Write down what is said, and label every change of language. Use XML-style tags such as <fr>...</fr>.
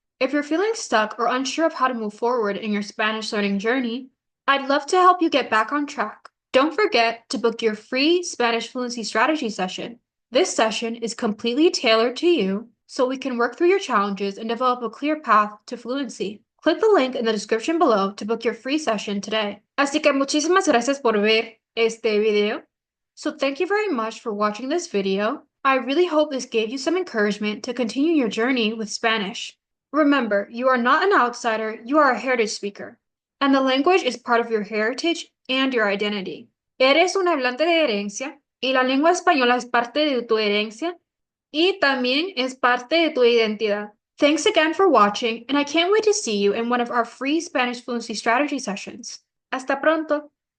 <en>If you're feeling stuck or unsure of how to move forward in your Spanish learning journey, I'd love to help you get back on track. Don't forget to book your free Spanish fluency strategy session. This session is completely tailored to you, so we can work through your challenges and develop a clear path to fluency. Click the link in the description below to book your free session today.</en> <es>Así que muchísimas gracias por ver este video.</es> <en>So thank you very much for watching this video. I really hope this gave you some encouragement to continue your journey with Spanish. Remember, you are not an outsider, you are a heritage speaker, and the language is part of your heritage and your identity.</en> <es>Eres un hablante de herencia, y la lengua española es parte de tu herencia, y también es parte de tu identidad.</es> <en>Thanks again for watching, and I can't wait to see you in one of our free Spanish fluency strategy sessions.</en> <es>Hasta pronto!</es>